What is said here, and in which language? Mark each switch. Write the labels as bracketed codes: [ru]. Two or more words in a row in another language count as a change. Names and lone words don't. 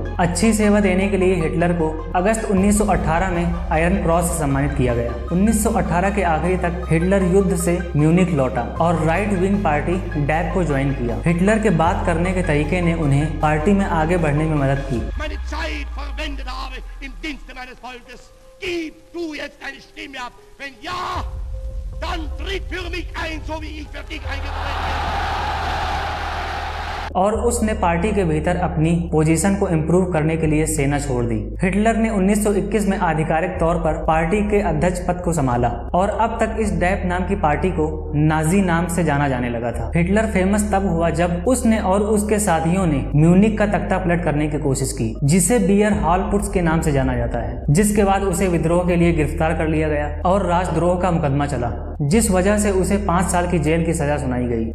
[hi] अच्छी सेवा देने के लिए हिटलर को अगस्त 1918 में आयरन क्रॉस से सम्मानित किया गया। 1918 के आखिरी तक हिटलर युद्ध से म्यूनिख लौटा और राइट विंग पार्टी डैप को ज्वाइन किया। हिटलर के बात करने के तरीके ने उन्हें पार्टी में आगे बढ़ने में मदद की। [de] meine Zeit verwendet habe im Dienste meines Volkes. Gib du jetzt deine Stimme ab. Wenn ja, dann tritt für mich ein, so wie ich für dich eingetreten bin. [hi] और उसने पार्टी के भीतर अपनी पोजीशन को इम्प्रूव करने के लिए सेना छोड़ दी। हिटलर ने 1921 में आधिकारिक तौर पर पार्टी के अध्यक्ष पद को संभाला और अब तक इस डैप नाम की पार्टी को नाजी नाम से जाना जाने लगा था। हिटलर फेमस तब हुआ जब उसने और उसके साथियों ने म्यूनिख का तख्ता पलट करने की कोशिश की, जिसे बियर हॉलपुट्स के नाम से जाना जाता है, जिसके बाद उसे विद्रोह के लिए गिरफ्तार कर लिया गया और राजद्रोह का मुकदमा चला, जिस वजह से उसे 5 साल की जेल की सजा सुनाई गई।